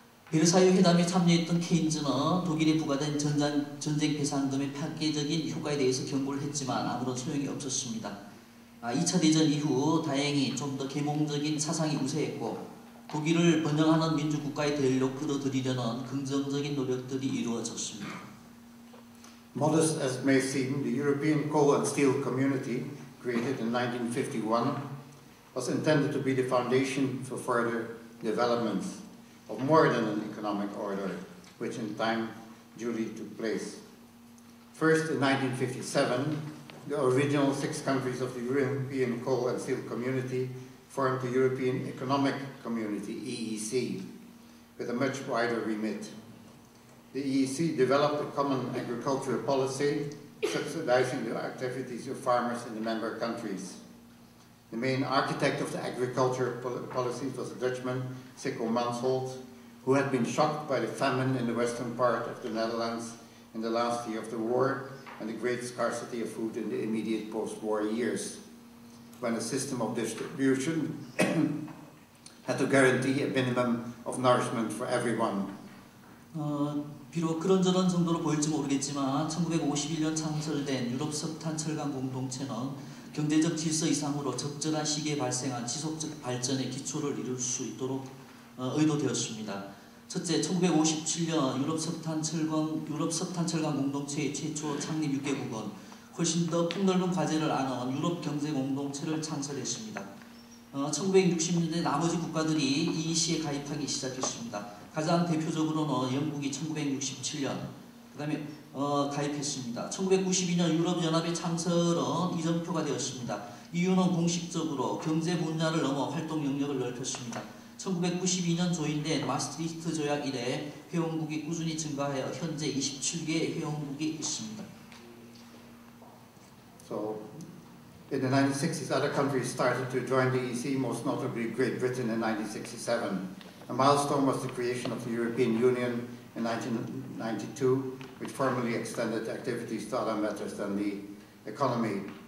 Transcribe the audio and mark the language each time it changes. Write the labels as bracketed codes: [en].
[ko] 베르사유 회담에 참여했던 케인즈는 독일에 부과된 전쟁 배상금의 파괴적인 효과에 대해서 경고를 했지만 아무런 소용이 없었습니다. 2차 대전 이후 다행히 좀 더 계몽적인 사상이 우세했고 독일을 번영하는 민주국가의 대열로 끌어들이려는 긍정적인 노력들이 이루어졌습니다. [en] Modest as may seem, the European Coal and Steel Community, created in 1951, was intended to be the foundation for further development of more than an economic order, which in time duly took place. First, in 1957, the original 6 countries of the European Coal and Steel Community formed the European Economic Community, EEC, with a much wider remit. The EEC developed a common agricultural policy, subsidizing the activities of farmers in the member countries. The main architect of the agriculture policies was a Dutchman, Sikko Mansholt, who had been shocked by the famine in the western part of the Netherlands in the last year of the war and the great scarcity of food in the immediate post-war years, when a system of distribution had to guarantee a minimum of nourishment for everyone. [ko] 비록 그런저런 정도로 보일지 모르겠지만 1951년 창설된 유럽 석탄 철강 공동체는 경제적 질서 이상으로 적절한 시기에 발생한 지속적 발전의 기초를 이룰 수 있도록 의도되었습니다. 첫째, 1957년 유럽 석탄 철강 공동체의 최초 창립 6개국은 훨씬 더 폭넓은 과제를 안은 유럽 경제 공동체를 창설했습니다. 1960년대 나머지 국가들이 EEC에 가입하기 시작했습니다. 가장 대표적으로는 영국이 1967년 그다음에 가입했습니다. 1992년 유럽연합의 창설은 이정표가 되었습니다. 이유는 공식적으로 경제 분야를 넘어 활동 영역을 넓혔습니다. 1992년 조인된 마스트리히트 조약 이래 회원국이 꾸준히 증가하여 현재 27개의 회원국이 있습니다. [en] So, in the 1960s, other countries started to join the EEC, most notably Great Britain in 1967. A milestone was the creation of the European Union in 1992, which formally extended activities to other matters than the economy.